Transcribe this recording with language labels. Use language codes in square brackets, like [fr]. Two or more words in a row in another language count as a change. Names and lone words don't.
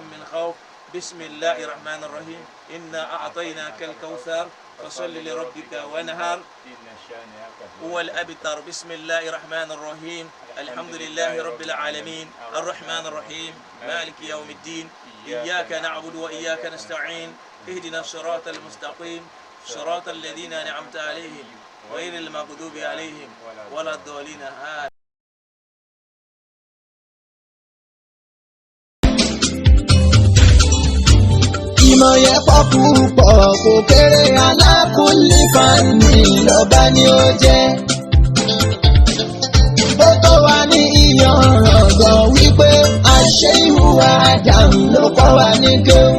[ar] من خوف بسم الله الرحمن الرحيم إنا أعطيناك الكوثر فصل لربك وانهر هو الأبتر بسم الله الرحمن الرحيم الحمد لله رب العالمين الرحمن الرحيم مالك يوم الدين إياك نعبد وإياك نستعين اهدنا الصراط المستقيم صراط الذين أنعمت عليهم غير المغضوب عليهم ولا الضالين آمين. [yo] ìmọ̀ yẹn pọ̀ púpọ̀ kò kéré alákùnlé fani lọ́ba ni ó jẹ́. ó tó wà ní ìyànràn gan wípé àṣẹ ìhùwà àdàmú ló kọ́ wa ní kéwù.